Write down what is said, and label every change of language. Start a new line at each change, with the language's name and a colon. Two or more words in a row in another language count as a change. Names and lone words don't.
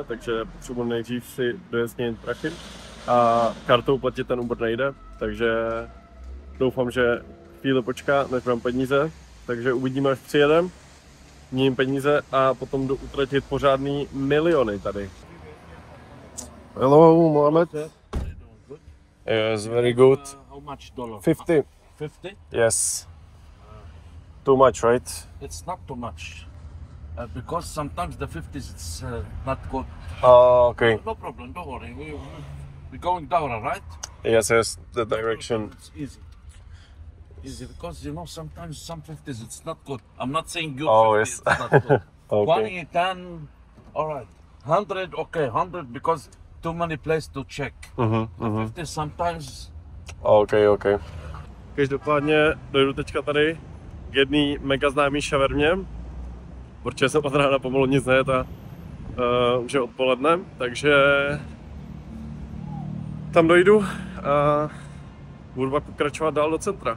Czech: Takže potřebuji nejdřív si dojasnit prachy a kartou platit ten Uber nejde. Takže doufám, že chvíli počká, než mám peníze, takže uvidíme, až přijedem, měním peníze a potom jdu utratit pořádný miliony tady.
English: Hello, Mohamed. Yes, very good. How much dollar? 50. 50? Yes. Too much, right? It's not too much. Because sometimes the 50s it's not good. Oh, okay. No problem, don't worry. We're going down, right? Yes, yes, the direction. It's easy. Easy because you know sometimes some 50s it's not good. I'm not saying you Oh, 50 yes. it's not good. Okay. 20, 10, alright. 100, okay, 100 because too many places to check. 50 sometimes. Okay, okay.
Czech: Každopádně dojdu teďka tady k jedný mega známý šavermě, protože jsem od rána pomalu nic nejet a už je odpoledne, takže tam dojdu a budu pak pokračovat dál do centra.